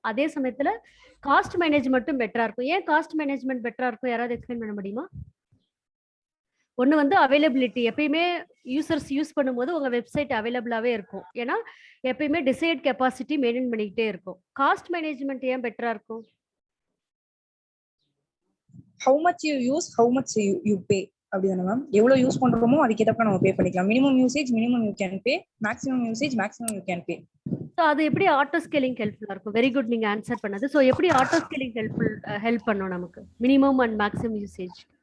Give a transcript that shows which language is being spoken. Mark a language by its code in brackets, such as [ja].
[ta] அதே சமயத்துல காஸ்ட் மேனேஜ்மெண்ட்டும் பெட்டரா இருக்கும். ஏன் காஸ்ட் மேனேஜ்மெண்ட் பெட்டரா இருக்கும்? யாராவது எக்ஸ்பிளைன் பண்ண முடியுமா? ஒன்று வந்து அவைலபிலிட்டி, எப்பயுமே யூசர்ஸ் யூஸ் பண்ணும்போது உங்க வெப்சைட் அவைலபிளாவே இருக்கும். ஏன்னா எப்பயுமே டிசைட் கெப்பாசிட்டி மெயின்டைன் பண்ணிக்கிட்டே இருக்கும். காஸ்ட் மேனேஜ்மெண்ட் ஏன் பெட்டரா இருக்கும்? [en] how much you use, how much you pay [ta] அப்படிதானே மேம்? எவ்வளவு யூஸ் பண்றோமோ அதுக்கேற்றப்ப நம்ம பே பண்ணிக்கலாம். [en] minimum usage minimum you can pay, [ta] maximum usage maximum you can pay. So அது எப்படி ஆட்டோ ஸ்கேலிங் ஹெல்ப்ஃபுல்லா இருக்கும்? வெரி குட், நீங்க ஆன்சர் பண்ணது. ஸோ எப்படி ஆட்டோ ஸ்கேலிங் ஹெல்ப் பண்ணும் நமக்கு மினிமம் அண்ட் மேக்ஸிமம் யூசேஜ்?